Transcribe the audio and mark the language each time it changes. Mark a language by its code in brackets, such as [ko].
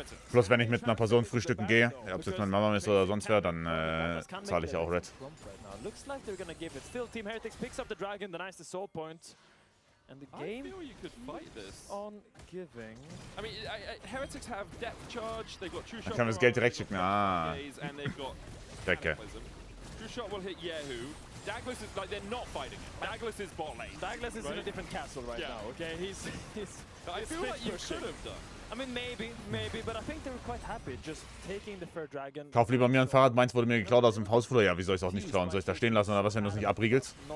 [de] Plus wenn ich mit einer Person frühstücken gehe, ob es jetzt meine Mama ist oder sonst wer, dann zahle ich ja auch Red. [en] Looks like they're gonna give it. Still, Team Heretics picks up the dragon, the nice soul point. And the game keeps on giving. I mean, Heretics have depth charge, they've got true shot. [de] Dann kann man das Geld direkt schicken. Ah. Decke. [en] shot will hit Yahoo. Douglas is like, they're not fighting. Douglas is bot lane. Douglas is in a different castle right now, okay? He's I feel like you should have done. I mean, maybe, but I think they were quite happy just taking the third dragon. [de] Kauf lieber mir ein Fahrrad, meins wurde mir geklaut aus dem Hausflur. Ja, wie soll ich es auch nicht klauen? Soll ich da stehen lassen oder was, wenn du es nicht abriegelst?